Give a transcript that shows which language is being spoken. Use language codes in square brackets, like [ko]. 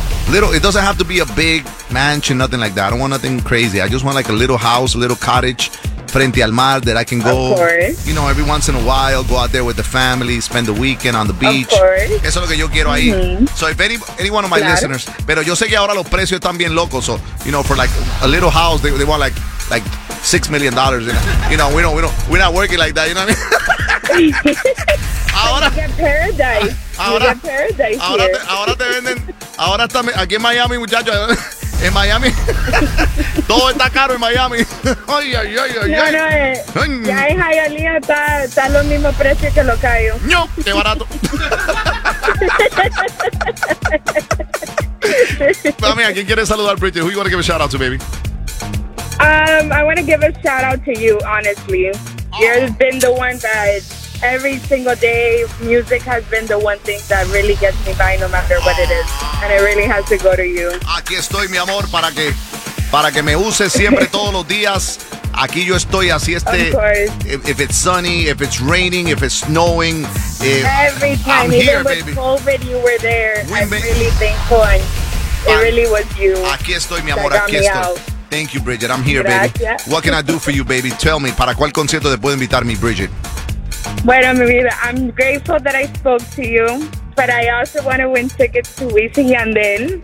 [en] It doesn't have to be a big mansion, nothing like that. I don't want nothing crazy. I just want like a little house, a little cottage [es] frente al mar [en] that I can go, you know, every once in a while, go out there with the family, spend the weekend on the beach. Of course. [es] Eso es lo que yo quiero ahí. Mm-hmm. [en] So if any one of my listeners, [es] pero yo sé que ahora los precios están bien locos. [en] So, you know, for like a little house, they want like $6 million. You know, we're not working like that. You know what I mean? [es] Ahora, [en] you get paradise. [es] Ahora te venden aquí en Miami, muchachos. En Miami todo está caro en Miami. Ya en Hialeah está los mismos precios que Los Cayos. No, qué barato. Mami, ¿a quién quieres saludar, Bridget? [en] Who you want to give a shout out to, baby? I want to give a shout out to you, honestly. You've been the one that every single day, music has been the one thing that really gets me by, no matter what it is. And it really has to go to you. [es] Aquí estoy, mi amor, para que me uses siempre todos los días. Aquí yo estoy, así este. [en] Of course. If it's sunny, if it's raining, if it's snowing. Every time, I'm even here, with baby. COVID, you were there. Really thankful. And it really was you. [es] Aquí estoy, mi amor, aquí estoy. [en] Out. Thank you, Bridget. I'm here, [es] gracias. [en] Baby. What can I do for you, baby? Tell me, ¿para cuál concierto te puedo invitar, mi Bridget? [es] Bueno, mi vida, [en] I'm grateful that I spoke to you, but I also want to win tickets to Wisin y Yandel.